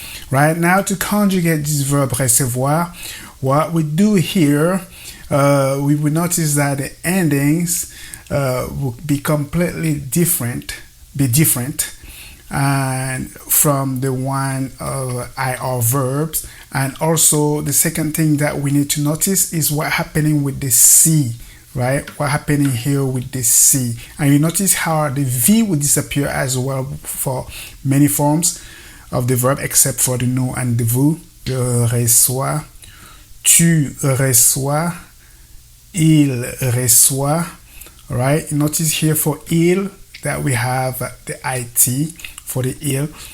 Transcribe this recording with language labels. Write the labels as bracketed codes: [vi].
[en] Right now, to conjugate this verb recevoir, what we do here, we will notice that the endings will be completely different, and from the one of IR verbs. And also the second thing that we need to notice is what happening with the C, right? What happening here with the C. And you notice how the V will disappear as well for many forms of the verb except for the nous and the vous. [fr] Je reçois, tu reçois, il reçoit, right? [en] Notice here for il that we have the IT for the il.